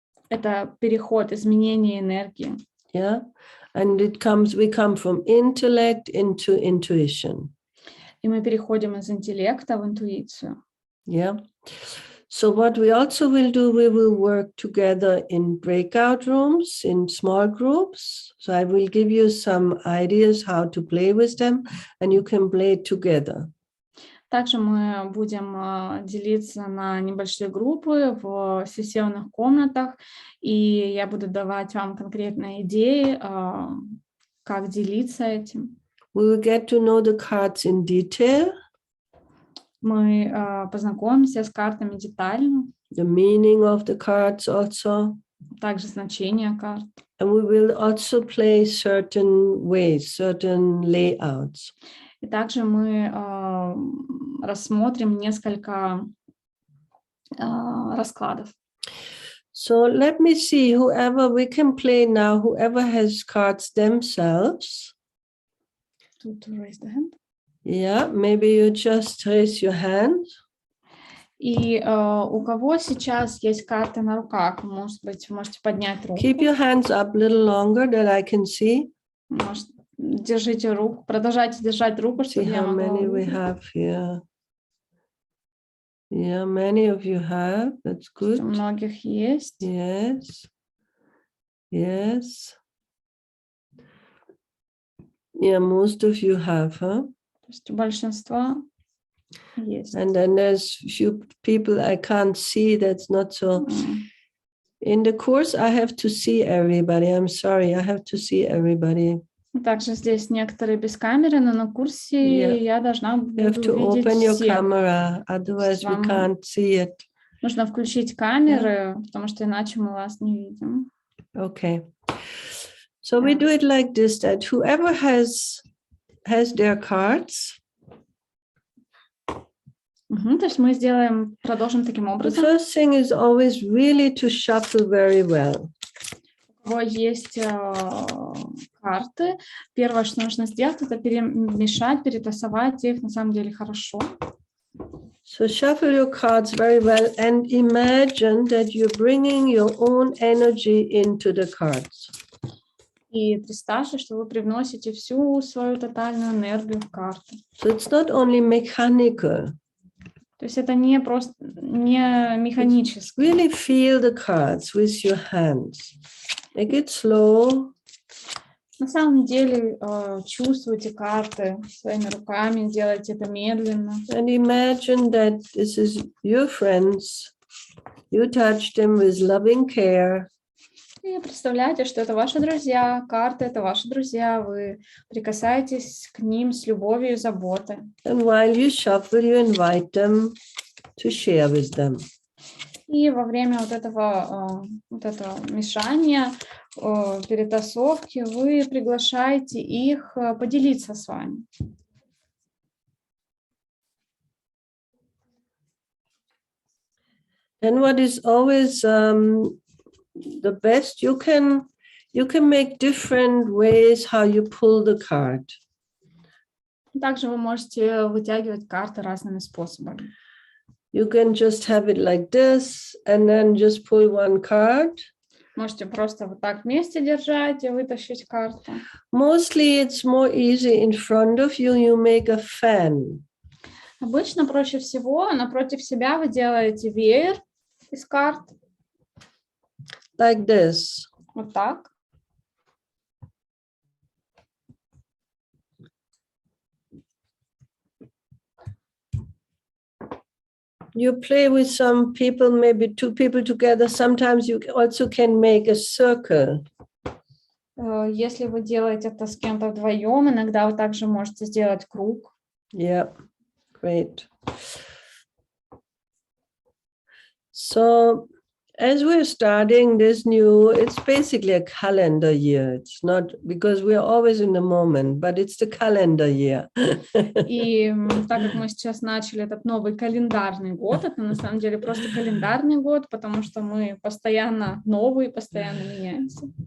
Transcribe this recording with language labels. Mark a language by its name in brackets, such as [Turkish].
[Russian] Это переход, изменение энергии. [English] Yeah, and we come from intellect into intuition. [Russian] И мы переходим из интеллекта в интуицию. [English] Yeah. So what we also will do, we will work together in breakout rooms, in small groups. So I will give you some ideas how to play with them, and you can play together. [Russian] Также мы будем делиться на небольшие группы в сессионных комнатах, и я буду давать вам конкретные идеи, как делиться этим. [English] We will get to know the cards in detail. [Russian] Мы познакомимся с картами детально. [English] The meaning of the cards also. [Russian] Также значение карт. [English] And we will also play certain ways, certain layouts. [Russian] И также мы рассмотрим несколько раскладов. [English] So let me see, whoever we can play now, whoever has cards themselves. To raise the hand. Yeah, maybe you just raise your hand. [Russian] И у кого сейчас есть карты на руках, может быть, вы можете поднять руку. [English] Keep your hands up a little longer that I can see. [Russian] Может, держите руку, продолжайте держать руку, чтобы я могла [English] See how many we have here. Yeah, many of you have. That's good. [Russian] У многих есть. [English] Yes. Yes. Yeah, most of you have, huh? [Russian] То есть у большинства есть. [English] And then there's few people I can't see. That's not so. In the course, I have to see everybody. I'm sorry, I have to see everybody. [Russian] Также здесь некоторые без камеры, но на курсе я должна буду [English] You have to [Russian] видеть [English] open your [Russian] всех. [English] camera, otherwise we can't see it. [Russian] Нужно включить камеры, потому что иначе мы вас не видим. [English] Okay. So we do it like this, that whoever has their cards. [Russian] То есть мы продолжим таким [English] The [Russian] образом. [English] first thing is always really to shuffle very well. [Russian] У кого есть карты, первое, что нужно сделать, это перемешать, перетасовать их на самом деле хорошо. [English] So shuffle your cards very well and imagine that you're bringing your own energy into the cards. [Russian] И представьте, что вы привносите всю свою тотальную энергию в карты. [English] So it's not only mechanical. [Russian] То есть это не просто не механически. [English] Really feel the cards with your hands. Make it slow. [Russian] На самом деле чувствуйте карты своими руками, делайте это медленно. [English] And imagine that this is your friends. You touch them with loving care. [Russian] И представляйте, что это ваши друзья, карты — это ваши друзья, вы прикасаетесь к ним с любовью и заботой. [English] And while you shuffle, you invite them to share with them. [Russian] И во время вот этого мешания, перетасовки, вы приглашаете их поделиться с вами. [English] And what is always the best, you can make different ways how you pull the card. [Russian] Также вы можете вытягивать карты разными способами. [English] You can just have it like this and then just pull one card. [Russian] Можете просто вот так вместе держать и вытащить карту. [English] Mostly it's more easy in front of you. You make a fan. [Russian] Обычно проще всего напротив себя вы делаете веер из карт. [English] Like this. [Russian] Вот так. [English] You play with some people, maybe two people together. Sometimes you also can make a circle. [Russian] Если вы делаете это с кем-то вдвоем, иногда вы также можете сделать круг. [English] Yeah, great. So, as we're starting this new, it's basically a calendar year. It's not because we're always in the moment, but it's the calendar year. [Russian] И так как мы сейчас начали этот новый календарный год, это на самом деле просто календарный год, потому что мы постоянно новые, постоянно меняемся.